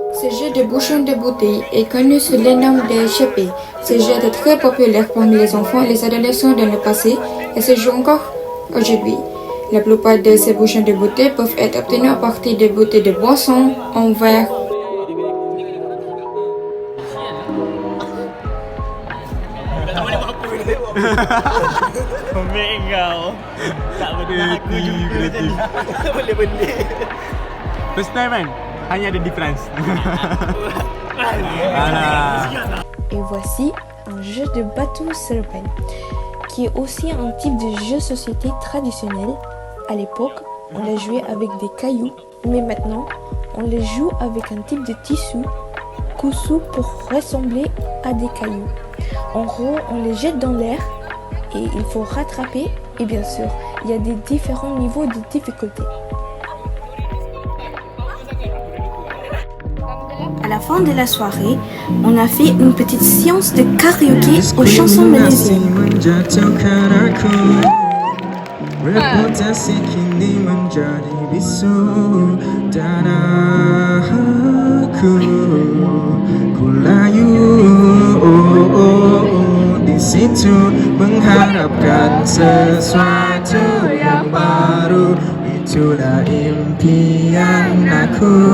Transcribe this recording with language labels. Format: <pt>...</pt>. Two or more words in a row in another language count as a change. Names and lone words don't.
<fr>jeu de bouchon de bouteille est connu sous le nom de chépé. Ce jeu était très populaire parmi les enfants et les adolescents dans le passé et se joue encore aujourd'hui. La plupart de ces bouchons de bouteille peuvent être obtenus à partir de bouteilles de boissons en verre.</fr> <ms>Komik kau. Tak boleh aku jumpa tadi. Tak boleh beli.</ms> <en>First time</en> <ms>kan? Hanya ada di France. Alah.</ms> <fr>Et voici un jeu de bateau Serpent, qui est aussi un type de jeu de société traditionnel. À l'époque, on l'a joué avec des cailloux, mais maintenant, on le joue avec un type de tissu cousu pour ressembler à des cailloux. En gros, on les jette dans l'air et il faut rattraper. Et bien sûr, il y a des différents niveaux de difficulté. À la fin de la soirée, on a fait une petite séance de karaoké aux chansons malaisiennes.</fr> <ms>Reputasi kini menjadi bisu dan aku ku layu di situ mengharapkan sesuatu yang baru, itulah impian aku.</ms>